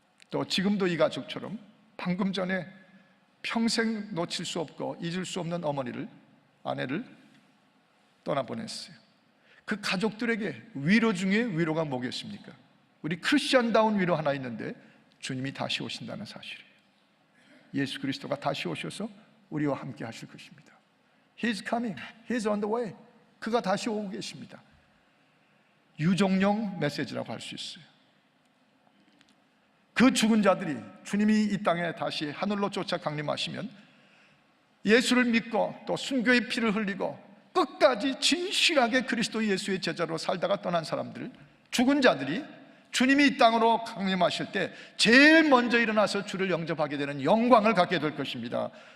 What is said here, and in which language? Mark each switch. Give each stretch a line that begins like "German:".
Korean: 또 지금도 이 가족처럼 방금 전에 평생 놓칠 수 없고 잊을 수 없는 아내를 떠나보냈어요. 그 가족들에게 위로 중에 위로가 뭐겠습니까? 우리 크리스천다운 위로 하나 있는데, 주님이 다시 오신다는 사실이에요. 예수 그리스도가 다시 오셔서 우리와 함께 하실 것입니다.
English: He's coming, He's on the way.
Korean: 그가 다시 오고 계십니다. 유종용 메시지라고 할 수 있어요. 그 죽은 자들이 주님이 이 땅에 다시 하늘로 쫓아 강림하시면 예수를 믿고 또 순교의 피를 흘리고 끝까지 진실하게 그리스도 예수의 제자로 살다가 떠난 사람들, 죽은 자들이 주님이 이 땅으로 강림하실 때 제일 먼저 일어나서 주를 영접하게 되는 영광을 갖게 될 것입니다.